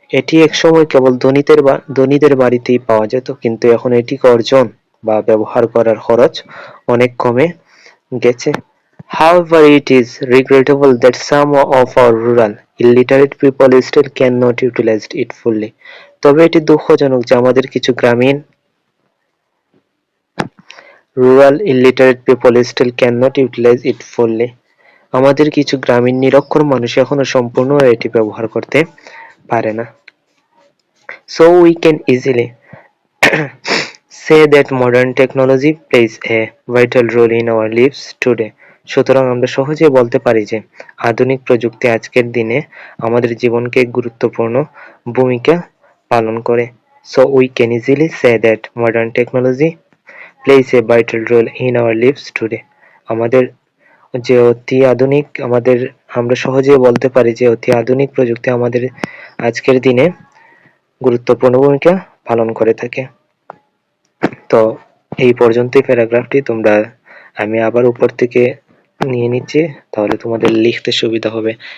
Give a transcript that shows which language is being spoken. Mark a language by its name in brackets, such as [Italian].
[Bangla] এটি একসময় কেবল ধনীদের বাড়িতেই পাওয়া যেত, কিন্তু এখন এটিকে অর্জন বা ব্যবহার করার খরচ অনেক কমে গেছে। [English] However, it is regrettable that some of our rural, illiterate people still cannot utilize it fully. [Bangla] তবে এটি দুঃখজনক যে আমাদের কিছু গ্রামীণ [English] rural illiterate people still cannot utilize it fully. [Bangla] আমাদের কিছু গ্রামীণ নিরক্ষর মানুষ এখনো সম্পূর্ণভাবে এটি ব্যবহার করতে পারে না। [English] So we can easily say that modern technology plays a vital role in our lives today. [Bangla] সুতরাং আমরা সহজেই বলতে পারি যে আধুনিক প্রযুক্তি আজকের দিনে আমাদের জীবনকে গুরুত্বপূর্ণ ভূমিকা পালন করে। [English] So we can easily say that modern technology plays a vital role in our lives today. [Bangla] আমাদের যে অতি আধুনিক আমরা সহজেই বলতে পারি যে অতি আধুনিক প্রযুক্তি আমাদের আজকের দিনে গুরুত্বপূর্ণ ভূমিকা পালন করে থাকে। তো এই পর্যন্তই প্যারাগ্রাফটি। আমি আবার উপর থেকে নিয়ে নিচ্ছি, তাহলে তোমাদের লিখতে সুবিধা হবে।